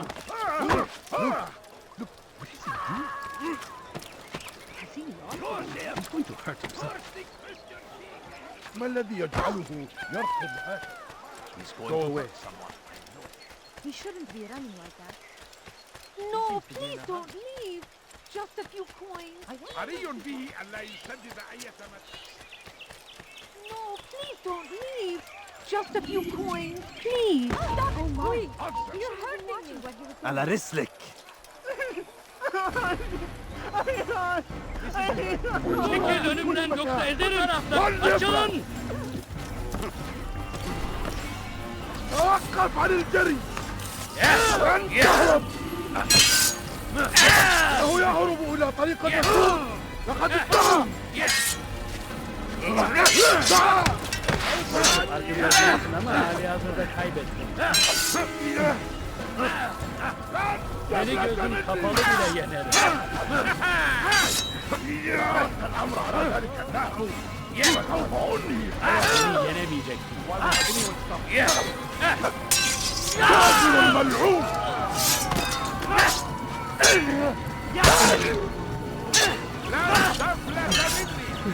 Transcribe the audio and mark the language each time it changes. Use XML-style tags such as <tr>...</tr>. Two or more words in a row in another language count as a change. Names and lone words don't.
<en>Look, what is he doing? Has he lost? He's going to hurt himself.</en> <ar>ما الذي يجعله يرفض هذا?</ar> <en>He's going Go to away. hurt someone. He shouldn't be running like that. No, please don't leave. Just a few coins.</en> <ar>حري به ألا يسدد أي ثمن.</ar> <en>No, please don't leave. Just a few coins, please. Oh my! You're hurting me.</en> <ar>على رسلك.</ar> <tr>Çekil önümden yoksa ezerim. Açılın!</tr> <ar>توقف عن الجري. إنه يهرب إلى طريق الرسول. لقد استعان.</ar> <tr>Arkadaşın ama hali hazırda kaybettin. Beni gözüm kapalı bile yenerim. Beni yenemeyeceksin.</tr> <ar>كافر ملعون. لا تفلت مني.</ar>